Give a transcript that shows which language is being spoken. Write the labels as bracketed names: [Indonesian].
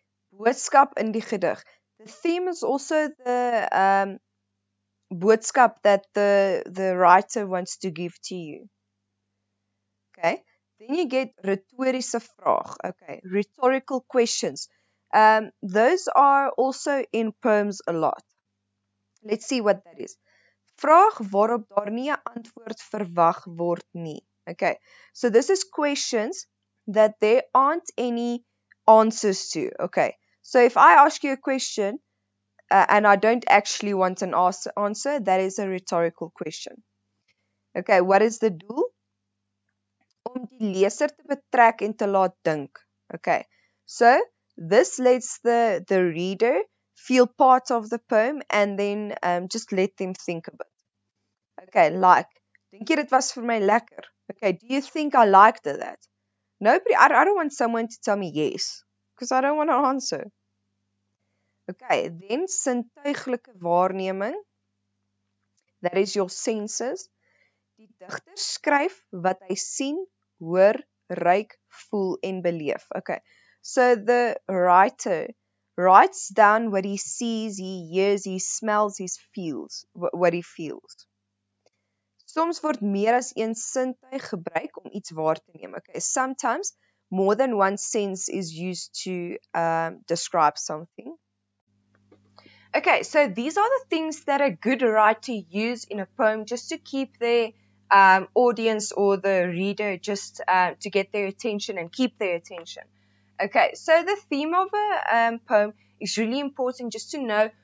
[Afrikaans] Boodskap in die gedig. [English] The theme is also the boodskap that the writer wants to give to you. Okay, then you get rhetoriese vraag. Okay, rhetorical questions. Those are also in poems a lot. Let's see what that is. [Afrikaans] Vraag waarop daar nie 'n antwoord verwag word nie. [English] Okay, so this is questions that there aren't any answers to. Okay, so if I ask you a question and I don't actually want an answer, that is a rhetorical question. [Afrikaans] Okay, [English] what is the doel? [Afrikaans] Om die leser te betrek en te laat dink. [English] Okay, so this lets the reader feel part of the poem and then just let them think a bit. Okay, like, [Afrikaans] dink jy dit was vir my lekker? [English] Okay, do you think I liked that? Nobody, I don't want someone to tell me yes, because I don't want to answer. Okay, then sintuiglike waarneming, that is your senses. [Afrikaans] Die digter skryf wat hy sien, hoor, ruik, voel en beleef. [English] Okay, so the writer writes down what he sees, he hears, he smells, he feels, what he feels. [Afrikaans] Soms word meer as een sintuig gebruik om iets waar te neem. [English] Okay, sometimes more than one sense is used to describe something. Okay, so these are the things that a good writer use in a poem just to keep their audience or the reader just to get their attention and keep their attention. Okay, so the theme of a poem is really important just to know